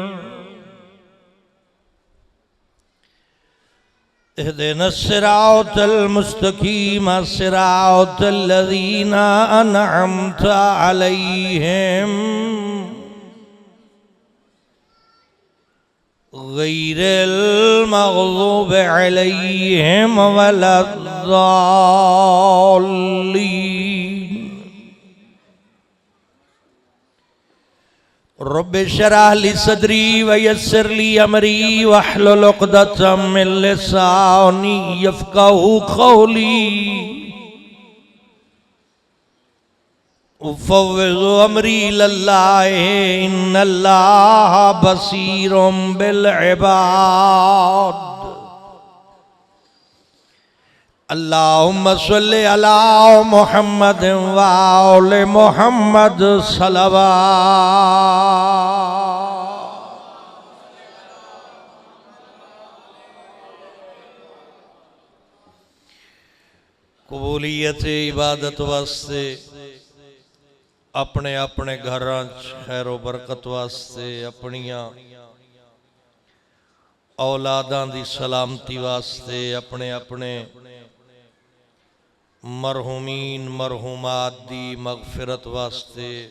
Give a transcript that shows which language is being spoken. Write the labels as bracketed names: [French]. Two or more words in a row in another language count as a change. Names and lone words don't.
[Arabic] اهدنا الصراط المستقيم صراط الذين أنعمت عليهم غير المغضوب عليهم ولا الضالين. رب اشرح لي صدري ويسر لي أمري واحلل عقدة من لساني يفقهوا قولي. أفوض أمري إلى الله إن الله بصير بالعباد. اللهم صل على محمد وآل محمد صلى الله. [Punjabi] قبولیت عبادت واسطے اپنے اپنے گھر خیر و برکت واسطے اپنیاں اولاداں دی سلامتی واسطے اپنے اپنے مرحومین مرحومات دی مغفرت واسطے